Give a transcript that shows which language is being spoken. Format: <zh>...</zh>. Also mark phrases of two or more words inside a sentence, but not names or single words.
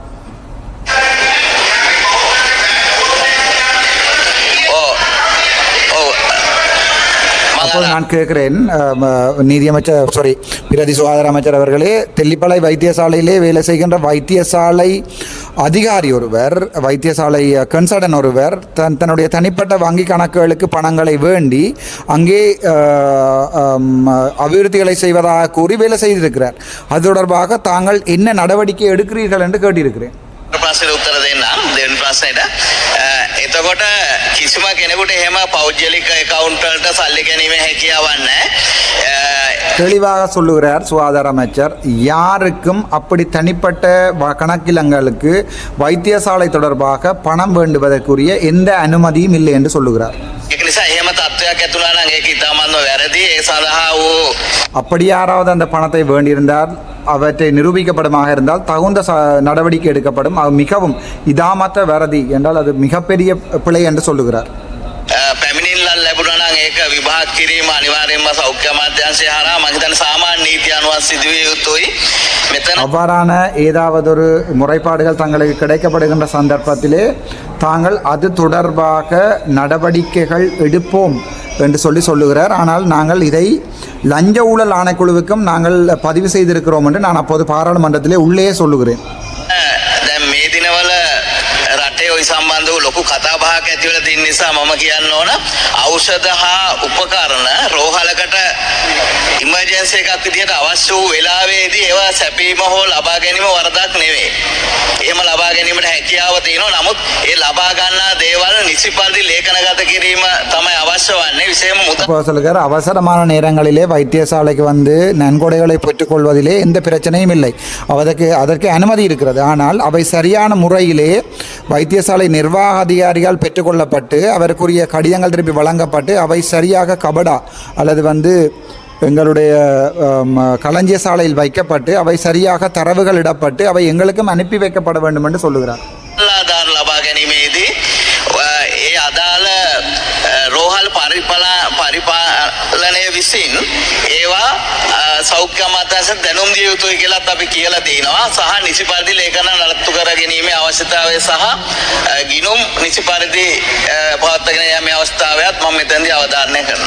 <ta>அப்போது நான் கேட்கிறேன், பிரதி சுகாதார அமைச்சர் அவர்களே, தெல்லிப்பளை வைத்தியசாலையிலே வேலை செய்கின்ற வைத்தியசாலை அதிகாரி ஒருவர், வைத்தியசாலை கன்சல்டன் ஒருவர் தன்னுடைய தனிப்பட்ட வங்கி கணக்குகளுக்கு பணங்களை வேண்டி அங்கே அபிவிருத்திகளை செய்வதாக கூறி வேலை செய்திருக்கிறார். அது தொடர்பாக தாங்கள் என்ன நடவடிக்கை எடுக்கிறீர்கள் என்று கேட்டிருக்கிறேன்.</ta> <si>ප්‍රශ්නෙට උත්තර දෙන්නම්. දෙවෙනි ප්‍රශ්නෙට එතකොට කිසිම කෙනෙකුට එහෙම පෞද්ගලික account වලට සල්ලි ගැනීමේ හැකියාවක් නැහැ.</si> <ta>தெளிவாக சொல்லுகிறார் சுகாதார அமைச்சர். யாருக்கும் அப்படி தனிப்பட்ட கணக்கிலங்களுக்கு வைத்தியசாலை தொடர்பாக பணம் வேண்டுவதற்குரிய எந்த அனுமதியும் இல்லை என்று சொல்லுகிறார்.</ta> <si>ඒක නිසා එහෙම තත්ත්වයක් ඇතුළා නම් ඒක ඉතාමත්ම වැරදි. ඒ සඳහා වූ</si> <ta>அப்படி யாராவது அந்த பணத்தை வேண்டியிருந்தால் அவற்றை நிரூபிக்கப்படுமாக இருந்தால் தகுந்த நடவடிக்கை எடுக்கப்படும். அது மிகவும்</ta> <si>ඉතාමත් වැරදි</si> <ta>என்றால் அது மிகப்பெரிய பிழை என்று சொல்லுகிறார்.</ta> <si>පැමිණිල්ලක් ලැබුණා නම් ඒක විභාග කිරීම අනිවාර්යයෙන්ම සෞඛ්‍ය අමාත්‍යාංශය හරහා මම හිතන්නේ සාමාන්‍ය නීති අනුව සිදුවිය යුතුයි. මෙතන</si> <ta>அவ்வாறான ஏதாவது ஒரு முறைப்பாடுகள் தங்களுக்கு கிடைக்கப்படுகின்ற சந்தர்ப்பத்திலே தாங்கள் அது தொடர்பாக நடவடிக்கைகள் எடுப்போம் என்று சொல்லுகிறார். ஆனால் நாங்கள் இதை லஞ்ச ஊழல் ஆணைக்குழுவுக்கும் நாங்கள் பதிவு செய்திருக்கிறோம் என்று நான் அப்போது பாராளுமன்றத்திலே உள்ளே சொல்லுகிறேன்.</ta> <si>දැන් මේ දිනවල රටේ ওই සම්බන්ධව ලොකු කතා බහක් ඇති වෙලා තියෙන නිසා මම කියන්න ඕන ඖෂධ හා උපකරණ රෝහලකට ඉමර්ජන්සි එකක් විදිහට අවශ්‍ය වූ වෙලාවේදී ඒවා සැපීම හෝ ලබා ගැනීම වරදක් නෙවෙයි. එහෙම ලබා ගැනීමට හැකියාව තියෙනවා. නමුත් ඒ ලබා ගන්නා දේවල් නිසි පරිදි ලේඛනගත කිරීම තමයි අවශ්‍ය වන්නේ. විශේෂයෙන්ම මුදල්</si> <ta>சொல்லுகிறார், அவசரமான நேரங்களிலே வைத்தியசாலைக்கு வந்து நன்கொடைகளை பெற்றுக்கொள்வதிலே எந்த பிரச்சனையும் இல்லை. அதற்கு அனுமதி இருக்கிறது. ஆனால் அவை சரியான முறையிலே வைத்தியசாலை நிர்வாக அதிகாரிகள் பெற்றுக்கொள்ளப்பட்டு அவருக்குரிய கடிதங்கள் திருப்பி வழங்கப்பட்டு அவை சரியாக கபடா அல்லது வந்து எங்களுடைய களஞ்சிய சாலையில் வைக்கப்பட்டு அவை சரியாக தரவுகள் இடப்பட்டு அவை எங்களுக்கும் அனுப்பி வைக்கப்பட வேண்டும் என்று சொல்லுகிறார்.</ta> <si>ආධාර ලබා ගැනීමේදී ඒ අදාළ රෝහල රෝහල් පරිපාලනය විසින් ඒවා සෞඛ්‍ය අමාත්‍යාංශයට දැනුම් දිය යුතුයි කියලාත් අපි කියලා තියෙනවා. සහ නිසි පරිදි ලේඛන නඩත්තු කර ගැනීමේ අවශ්‍යතාවය සහ ගිණුම් නිසි පරිදි පවත්වාගෙන යාමේ අවස්ථාවයත් මම මෙතනදී අවධාරණය කරනවා.</si>